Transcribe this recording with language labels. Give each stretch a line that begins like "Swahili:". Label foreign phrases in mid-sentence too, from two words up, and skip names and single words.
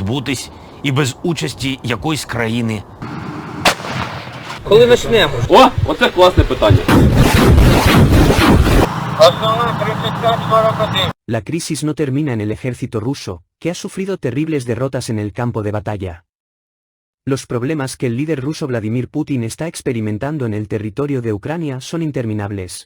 Ukrainian: відбутись і без участі якоїсь країни. Коли почнемо? О, оце класне питання.
Spanish: La crisis no termina en el ejército ruso, que ha sufrido terribles derrotas en el campo de batalla. Los problemas que el líder ruso Vladimir Putin está experimentando en el territorio de Ucrania son interminables.